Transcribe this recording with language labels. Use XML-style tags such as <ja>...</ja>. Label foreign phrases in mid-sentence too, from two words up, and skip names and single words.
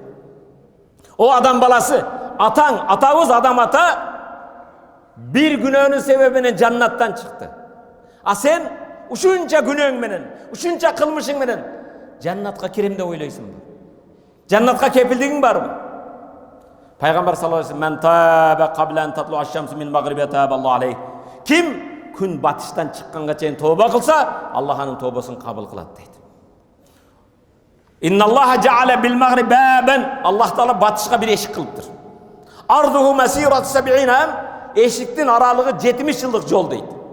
<ky>О адам баласы, атаң, атабыз адам ата бир күнөөнүн себебинен жаннаттан чыкты. А сен ушунча күнөөң менен, ушунча кылмышың менен жаннатка кирем деп ойлойсуңбу? Жаннатка кепилдигиң барбы? Пайгамбар</ky> <ar>صلى الله عليه وسلم: "من تاب قبل أن تطلع الشمس من مغرب تاب الله عليه."</ar> <ky>Ким күн батыштан чыкканга чейин тооба кылса, Аллах анын тообосун кабыл кылат дейт.</ky> <ar>إن الله جعل بالمغرب بابا.</ar> <ky>Аллах таала батышка бир эшик кылыптыр.</ky> <ar>عرضه مسيرة 70 عام.</ar> <ky>Эшиктин аралыгы 70 жылдык жол дейт.</ky>